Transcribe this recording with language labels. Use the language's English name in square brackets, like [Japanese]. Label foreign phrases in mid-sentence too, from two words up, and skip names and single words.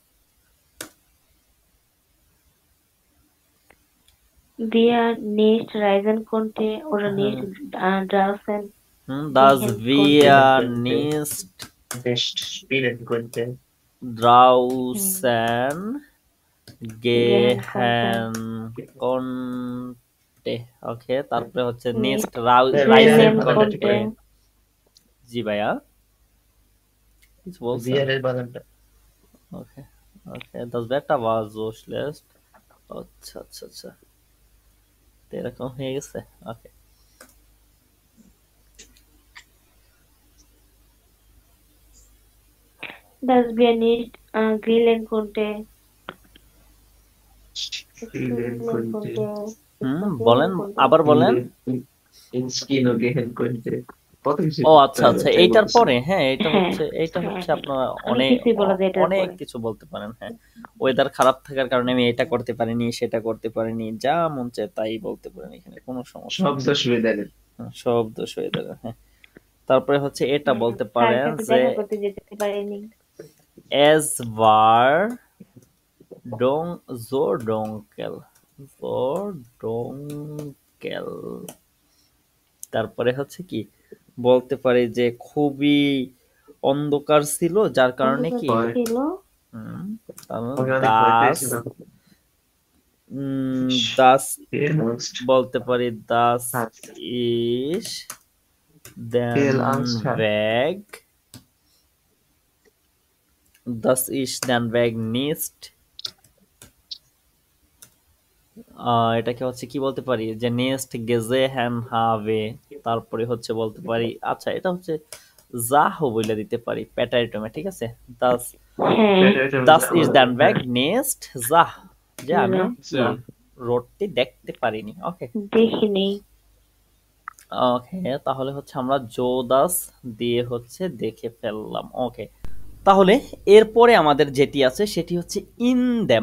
[German] wir nicht reisen konnte oder nicht draußen dass gehen wir konnte. nicht nicht spielen konnte। draußen gehen gehen konnte। [Bangla] ওকে, তারপরে হচ্ছে নেক্সট [German] Reisen রাইজেন konnte। konnte [Bangla] জি ভাইয়া কিছু বলছেন? Wir বানানটা ওকে ওকে, [German] das Wetter war so schlecht। [Bangla] আচ্ছা আচ্ছা আচ্ছা, তো এরকম হয়ে গেছে। ওকে, [German] dass wir nicht grillen konnte spielen konnte। [Bangla] বলেন, আবার বলেন। [German] ins Kino gehen konnte। [Bangla] কত কিছু ও আচ্ছা আচ্ছা, এইটার পরে হ্যাঁ, এটা হ্যাঁ, হচ্ছে হ্যাঁ। আপনারা অনেক কিছুই বলা যায় এটার অনেক পরে। কিছু বলতে পারেন। হ্যাঁ, ওয়েদার খারাপ থাকার কারণে আমি এটা করতে পারিনি, সেটা করতে পারিনি, যা মন চায় তাই বলতে পারেন, এখানে কোনো সমস্যা সব নেই। দোষ ওয়েদারের। সব দোষ হয়ে যাবে। হ্যাঁ, তারপরে হচ্ছে এটা বলতে স্যার পারেন সাথে যে দেখা করতে যেতে পারিনি [German] es war so dunkel, so dunkel। [Bangla] তারপরে হচ্ছে কি বলতে পারি যে খুবই অন্ধকার ছিল, যার কারণে কি হয়। ছিল তার মানে আমি অনেক ভয় পেয়েছিলাম। [German] দাস Angst। [Bangla] বলতে পারি দাস [German] Hat। ইস Viel Angst hat। weg, das ist den Weg nicht। [Bangla] এটাকে হচ্ছে কি বলতে পারি যে নেক্সট [German] gesehen habe। [Bangla] তারপরে হচ্ছে বলতে পারি, আচ্ছা এটা হচ্ছে যাহো বলে দিতে পারি প্যাটারিটমে, ঠিক আছে। [German] das [Bangla] হ্যাঁ [German] das ist den Weg nicht [Bangla] যা, যে আমি যা। রোডটি দেখতে পারিনি। ওকে দেখিনি ওকে, তাহলে হচ্ছে আমরা জোদাস দিয়ে হচ্ছে দেখে ফেললাম। ওকে, তাহলে এরপরে আমাদের যেটি আছে সেটি হচ্ছে ইনদেম।